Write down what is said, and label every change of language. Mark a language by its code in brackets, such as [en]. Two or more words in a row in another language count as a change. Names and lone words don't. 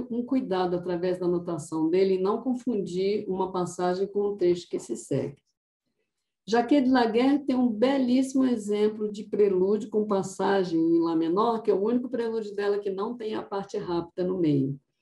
[pt] um cuidado através da notação dele em não confundir uma passagem com o texto que se segue. Jacquet de la Guerre tem um belíssimo exemplo de prelúdio com passagem em Lá menor, que é o único prelúdio dela que não tem a parte rápida no meio.